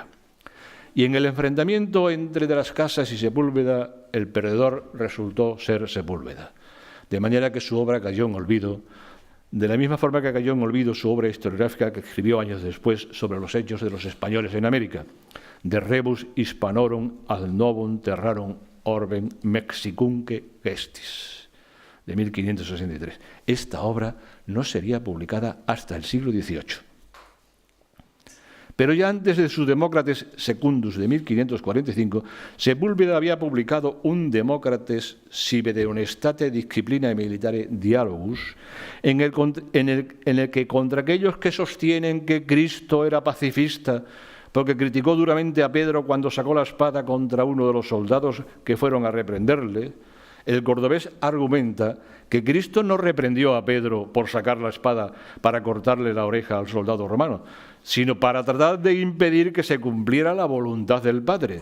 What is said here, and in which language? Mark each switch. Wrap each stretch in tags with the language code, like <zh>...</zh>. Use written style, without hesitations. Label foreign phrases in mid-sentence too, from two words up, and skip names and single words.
<es>Y en el enfrentamiento entre De las Casas y Sepúlveda, el perdedor resultó ser Sepúlveda. De manera que su obra cayó en olvido, de la misma forma que cayó en olvido su obra historiográfica que escribió años después sobre los hechos de los españoles en América, De rebus hispanorum ad novum terrarum orbem mexicunque gestis, de 1563. Esta obra no sería publicada hasta el siglo XVIII. Pero ya antes de su Demócrates Secundus de 1545, Sepúlveda había publicado un Demócrates sive de honestate disciplina militare dialogus, en el que contra aquellos que sostienen que Cristo era pacifista, porque criticó duramente a Pedro cuando sacó la espada contra uno de los soldados que fueron a reprenderle, el cordobés argumenta que Cristo no reprendió a Pedro por sacar la espada para cortarle la oreja al soldado romano, sino para tratar de impedir que se cumpliera la voluntad del Padre.</es>